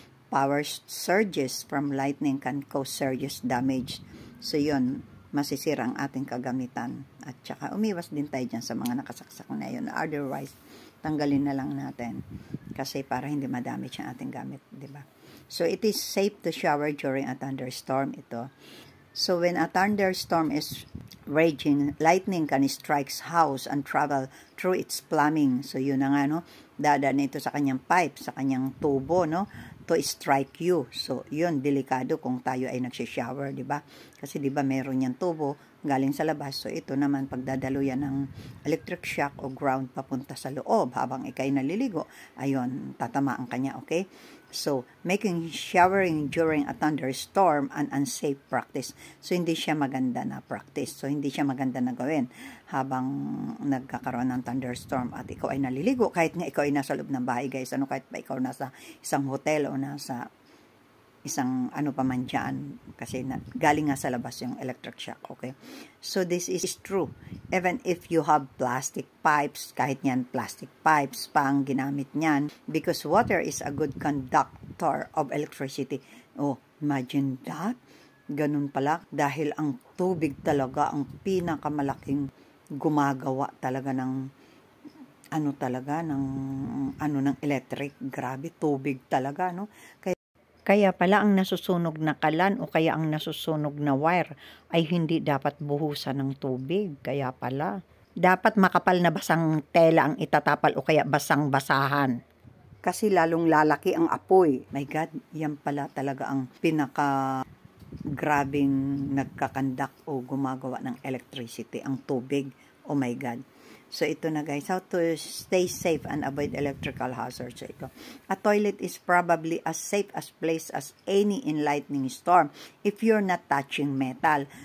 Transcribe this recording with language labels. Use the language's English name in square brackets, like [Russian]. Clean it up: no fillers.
[English] Power surges from lightning can cause serious damage. [Filipino] So yun, masisira ang ating kagamitan. At saka umiwas din tayo dyan sa mga nakasaksak na yun. Otherwise, tanggalin na lang natin. Kasi para hindi madamage ang ating gamit, diba? [English] So, it is safe to shower during a thunderstorm, [Filipino] ito. [English] So, when a thunderstorm is raging, lightning can strike house and travel through its plumbing. [Filipino] So, yun na nga, dadaan ito sa kanyang pipe, sa kanyang tubo, [English] to strike you. [Filipino] So, yun, delikado kung tayo ay nagsishower, diba? Kasi, diba, meron yan tubo galing sa labas. So, ito naman, pagdadaluyan ng electric shock o ground papunta sa loob habang ikay naliligo, ayun, tatamaan kanya, okay? [English] So, making showering during a thunderstorm an unsafe practice. [Filipino] So, hindi siya maganda na practice. So, hindi siya maganda na gawin habang nagkakaroon ng thunderstorm at ikaw ay naliligo. Kahit nga ikaw ay nasa loob ng bahay, guys. Kahit pa ikaw nasa isang hotel o nasa isang pa man dyan. Kasi galing nga sa labas yung electric shock, okay? [English] So, this is true. Even if you have plastic pipes, [Filipino] kahit yan plastic pipes pa ang ginamit niyan, [English] because water is a good conductor of electricity. Oh, imagine that. [Filipino] Ganun pala. Dahil ang tubig talaga, ang pinakamalaking gumagawa talaga ng ng electric. Grabe, tubig talaga, Kaya pala ang nasusunog na kalan o kaya ang nasusunog na wire ay hindi dapat buhusan ng tubig. Kaya pala, dapat makapal na basang tela ang itatapal o kaya basang-basahan. kasi lalong lalaki ang apoy. [English] My God, [Filipino] yan pala talaga ang pinaka grabing nagkakandak o gumagawa ng electricity, ang tubig. [English] Oh my God. [Filipino] So, ito na [English] guys, how to stay safe and avoid electrical hazards. [Filipino] So, ito. [English] A toilet is probably as safe as place as any in lightning storm if you're not touching metal.